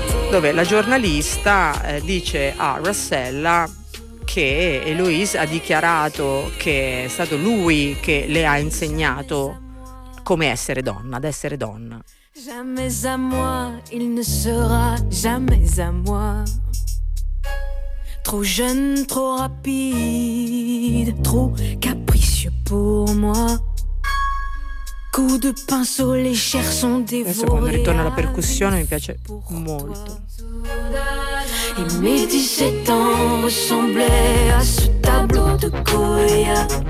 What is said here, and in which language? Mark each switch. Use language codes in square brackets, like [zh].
[it] dove la giornalista dice a Rossella che Eloise ha dichiarato che è stato lui che le ha insegnato come essere donna, ad essere donna. [fr] Jamais à moi, il ne sera jamais à moi. Trop jeune, trop rapide, trop capricieux pour moi. Coup de pinceau, les chers sont dévorés. [it] Adesso quando ritorna la percussione mi piace molto. [fr] Et mes 17 ans ressemblaient à ce tableau de Goya.